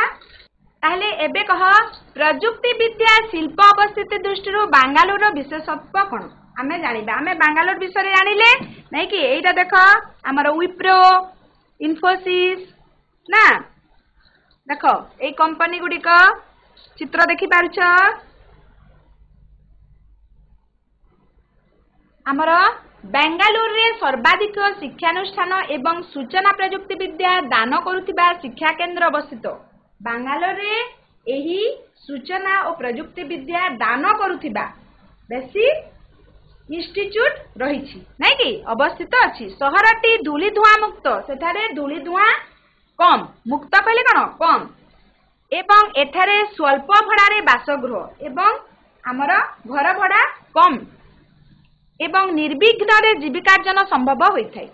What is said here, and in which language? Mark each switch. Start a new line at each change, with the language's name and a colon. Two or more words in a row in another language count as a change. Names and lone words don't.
Odia: ତାହାଲେ ଏବେ କହ ପ୍ରଯୁକ୍ତି ବିଦ୍ୟା ଶିଳ୍ପ ଅବସ୍ଥିତି ଦୃଷ୍ଟି ବେଙ୍ଗାଲୋର ବିଶେଷତ୍ୱ କଣ ଆମେ ଜାଣିବା ଆମେ ବେଙ୍ଗାଲୋର ବିଷୟରେ ଜାଣିଲେ ନାହିଁ କି ଏଟା ଦେଖ ଆମର ୱିପ୍ରୋ ଇନଫୋସିସ ନା ଦେଖ ଏ କମ୍ପାନୀ ଗୁଡ଼ିକର ଚିତ୍ର ଦେଖିପାରୁଛ ଆମର ବେଙ୍ଗାଲୋରରେ ସର୍ବାଧିକ ଶିକ୍ଷାନୁଷ୍ଠାନ ଏବଂ ସୂଚନା ପ୍ରଯୁକ୍ତି ବିଦ୍ୟା ଦାନ କରୁଥିବା ଶିକ୍ଷା କେନ୍ଦ୍ର ଅବସ୍ଥିତ ବେଙ୍ଗାଲୋରରେ ଏହି ସୂଚନା ଓ ପ୍ରଯୁକ୍ତି ବିଦ୍ୟା ଦାନ କରୁଥିବା ବେଶୀ ଇନଷ୍ଟିଚ୍ୟୁଟ ରହିଛି ନାହିଁ କି ଅବସ୍ଥିତ ଅଛି। ସହରଟି ଧୂଳି ଧୂଆଁ ମୁକ୍ତ ସେଠାରେ ଧୂଳି ଧୂଆଁ କମ ମୁକ୍ତ କହିଲେ କଣ କମ ଏବଂ ଏଠାରେ ସ୍ୱଳ୍ପ ଭଡ଼ାରେ ବାସଗୃହ ଏବଂ ଆମର ଘର ଭଡ଼ା କମ ଏବଂ ନିର୍ବିଘ୍ନରେ ଜୀବିକାର୍ଜନ ସମ୍ଭବ ହୋଇଥାଏ।